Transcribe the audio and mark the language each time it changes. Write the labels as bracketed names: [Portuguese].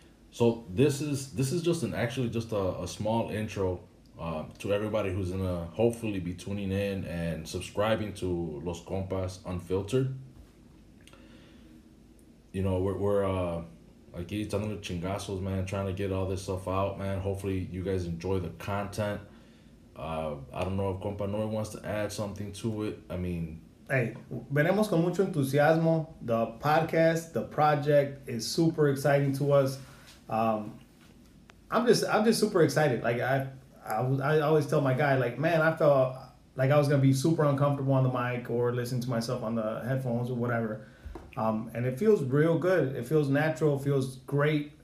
[English] So this is just a small intro to everybody who's gonna hopefully be tuning in and subscribing to Los Compas Unfiltered. You know, we're like [Spanish] echándole chingazos, [English] man, trying to get all this stuff out, man. Hopefully you guys enjoy the content. I don't know if Compa Noy wants to add something to it. I mean, [Spanish] hey, venimos con mucho entusiasmo. [English] The podcast, the project is super exciting to us. I'm just super excited. Like I always tell my guy, like, man, I felt like I was gonna be super uncomfortable on the mic or listening to myself on the headphones or whatever. And it feels real good. It feels natural. It feels great.